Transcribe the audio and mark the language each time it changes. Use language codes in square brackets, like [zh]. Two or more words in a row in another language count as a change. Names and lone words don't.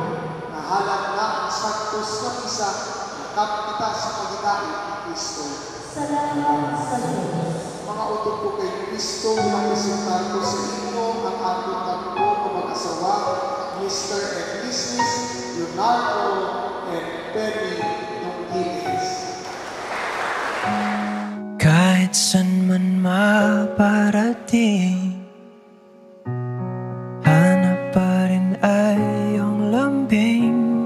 [hil] Nahalat na ang santos na misa, nakap kita sa pagdadait ni Kristo. Salamat sa Diyos. Mga utod ko kay Kristo, napresentar ko sa inyo ang ating tatlo na mag-asawa, [en] Mr. and Mrs. Leonardo and Penny Nonggiles. [tl] Kahit san man maparating, hanap pa rin ay iyong lambing.